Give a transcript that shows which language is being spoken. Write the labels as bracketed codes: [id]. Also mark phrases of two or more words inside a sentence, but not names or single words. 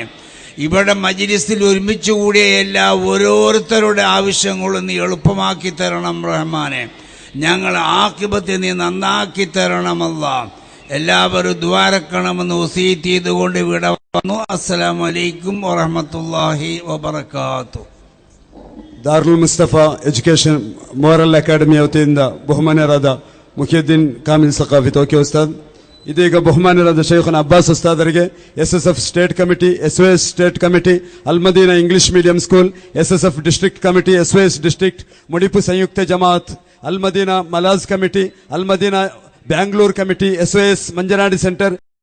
[ml] ഇവിടെ മജ്ലിസിൽ ഒരുമിച്ച് കൂടിയ എല്ലാ ഓരോരുത്തരുടെ ആവശ്യങ്ങളും നീ എളുപ്പമാക്കി തരണം റഹ്മാനെ. ഞങ്ങളെ ആഖിബത്ത് നീ നന്നാക്കി തരണമല്ല. എല്ലാവരും ദ്വാരക്കണമെന്ന് വസീയത്ത് ചെയ്തുകൊണ്ട് ഇവിടെ വന്നു. [ar] السلام عليكم ورحمة الله وبركاته. [kn] ದಾರುಲ್ ಮುಸ್ತಫಾ ಎಜುಕೇಶನ್ ಮೋರಲ್ ಅಕಾಡೆಮಿ ವತಿಯಿಂದ ಬಹುಮಾನ್ಯರಾದ ಮುಹಿಯುದ್ದೀನ್ ಕಾಮಿಲ್ ಸಖಾಫಿ ತೋಕೆ ಉಸ್ತಾದ್ ಇದೀಗ ಬಹುಮಾನ್ಯರಾದ ಶೈಖುನಾ ಅಬ್ಬಾಸ್ ಉಸ್ತಾದರಿಗೆ SSF ಸ್ಟೇಟ್ ಕಮಿಟಿ, SYS ಸ್ಟೇಟ್ ಕಮಿಟಿ, ಅಲ್ಮದೀನಾ ಇಂಗ್ಲಿಷ್ ಮೀಡಿಯಂ ಸ್ಕೂಲ್, SSF ಡಿಸ್ಟ್ರಿಕ್ಟ್ ಕಮಿಟಿ, SYS ಡಿಸ್ಟ್ರಿಕ್ಟ್, ಮುಡಿಪು ಸಂಯುಕ್ತ ಜಮಾತ್, ಅಲ್ಮದೀನಾ ಮಲಾಜ್ ಕಮಿಟಿ, ಅಲ್ಮದೀನಾ ಬ್ಯಾಂಗ್ಳೂರ್ ಕಮಿಟಿ, SYS ಮಂಜನಾಡಿ ಸೆಂಟರ್